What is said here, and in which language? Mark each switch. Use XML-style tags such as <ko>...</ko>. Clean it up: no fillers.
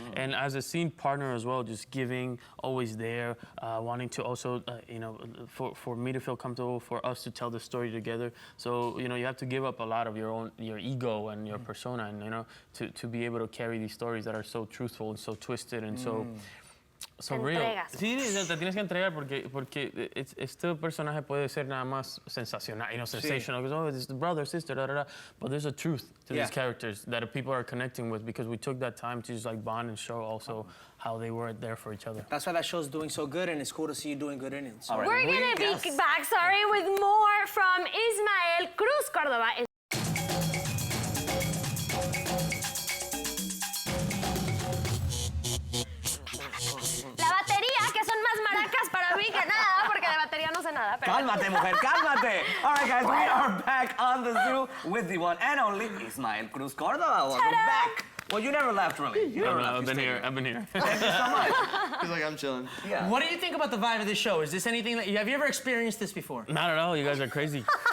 <en>And as a scene partner as well, just giving, always there, wanting to also, you know, for me to feel comfortable, for us to tell the story together. So, you know, you have to give up a lot of your ego and your persona, and you know, to be able to carry these stories that are so truthful and so twisted and so real.</en> <es>entregas. Sí, te tienes que entregar porque este personaje puede ser nada más sensacional,</es> <en>you know, sensational. Because, oh, it's the brother, sister, da, da, da. But there's a truth to these characters that people are connecting with, because we took that time to just like bond and show also how they were there for each other. That's why that show's doing so good, and it's cool to see you doing good in it. So. All right. We're gonna be back, with more from Ismael Cruz Cordova.</en> <es>La batería, que son más maracas para mí que nada, porque de batería no sé nada. Pero... Cálmate, mujer, cálmate.</es> <en>All right, guys, we are back on the zoo with the one and only Ismael Cruz Cordova. Welcome back. Well, you never left, really. You never left. I've been here. I've been here. Thank you so much. He's like, I'm chilling. Yeah. What do you think about the vibe of this show? Is this anything that have you ever experienced this before? Not at all. You guys are crazy.</en>